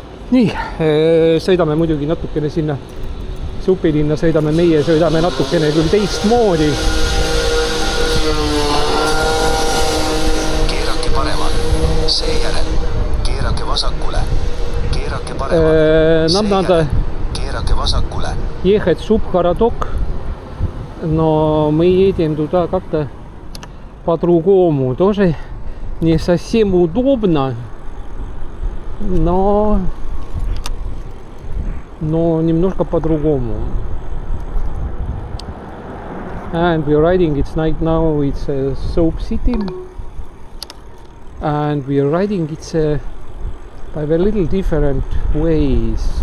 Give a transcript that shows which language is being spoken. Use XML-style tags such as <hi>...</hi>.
<et>Nii, sõidame muidugi natukene sinna Supilinna, sõidame meie, sõidame natukene küll teistmoodi. Keerake paremale. Seejärel keerake vasakule. Keerake paremale.</et> <ru>Нам надо</ru> <et>keerake vasakule.</et> <ru>ехать в Субхарадок, но мы едем туда как-то по-другому. Тоже не совсем удобно, но немножко по-другому.</ru> <en>And we're riding, it's night now, it's a Soap City. And we're riding, it's by a little different ways.</en>